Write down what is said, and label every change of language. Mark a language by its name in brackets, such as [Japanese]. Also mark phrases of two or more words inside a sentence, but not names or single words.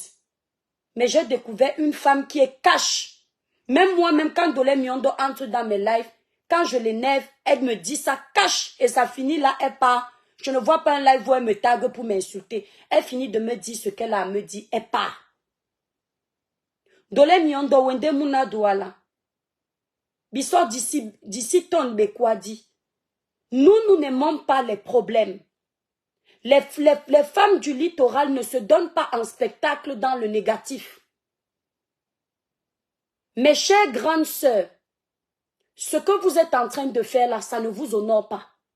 [French] Mais j'ai découvert une femme qui est cash. Même moi-même, quand Ndole Miondo entre dans mes lives, quand je l'énerve, elle me dit ça cache et ça finit là, elle part. Je ne vois pas un live où elle me tague pour m'insulter. Elle finit de me dire ce qu'elle a à me dire, elle part. [Duala] Ndole Miondo, wende muna douala. [French] Bissot d'ici ton Bekwadi. Nous n'aimons pas les problèmes. Les femmes du littoral ne se donnent pas en spectacle dans le négatif. Mes chères grandes sœurs, ce que vous êtes en train de faire là, ça ne vous honore pas.